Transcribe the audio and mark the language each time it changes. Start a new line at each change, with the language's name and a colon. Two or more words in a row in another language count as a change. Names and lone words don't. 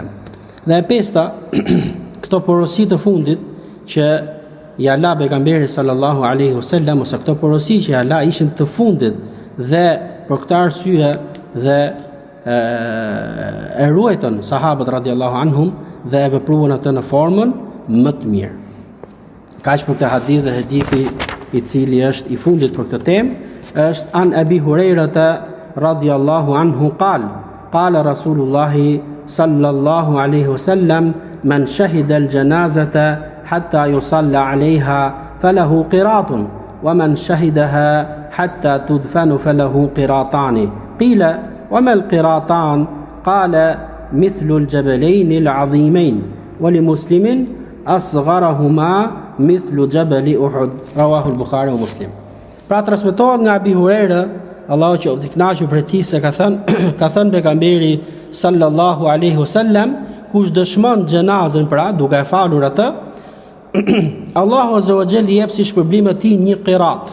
Albanian: Dhe e pesta, këto porosi të fundit që ja la pejgamberi
Arabic: صلى الله عليه وسلم,
Albanian: ose këto porosi që ja la ishin të fundit dhe për këtë arsye dhe e ruajtën sahabët
Arabic: رضي الله عنهم
Albanian: dhe e vepruan atë në formën më të mirë. Kaq për këtë hadith, dhe hadithi i cili është i fundit për këtë temë
Arabic: është عن أبي هريرة رضي الله عنه قال رسول الله صلى الله عليه وسلم من شهد الجنازة حتى يصلى عليها فله قيراط ومن شهدها حتى تدفن فله قيراطان قيل وما القيراطان قال مثل الجبلين العظيمين ولمسلم أصغرهما مثل جبل أحد رواه البخاري ومسلم.
Albanian: Pra transmetohet nga Abi Huraira, Allahu qoftë i kënaqur për ti, se ka thënë pejgamberi
Arabic: صلى الله عليه وسلم,
Albanian: kush dëshmon xhenazën, pra duke e falur atë, Allahu
Arabic: عز وجل
Albanian: i jep si shpërblim atij një qirat.